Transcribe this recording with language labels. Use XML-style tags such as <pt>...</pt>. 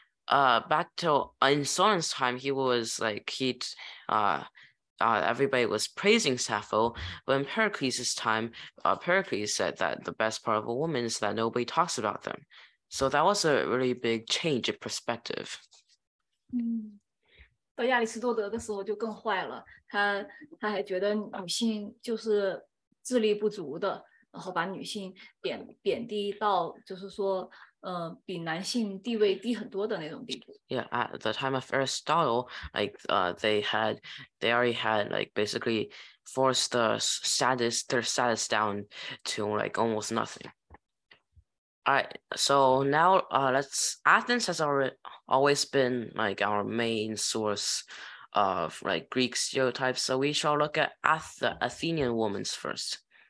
<en>Back to in Solon's time, he was like everybody was praising Sappho, but in Pericles' time, Pericles said that the best part of a woman is that nobody talks about them. So that was a really big change of perspective.</en> <zh>到亚里士多德的时候就更坏了，他还觉得女性就是智力不足的，然后把女性贬低到就是说比男性地位低很多的那种地步。</zh> <en>Yeah, at the time of Aristotle, like they already had like basically forced their status down to like almost nothing. All right, so now Athens has always been like our main source of like Greek stereotypes, so we shall look at the Athenian women first.</en>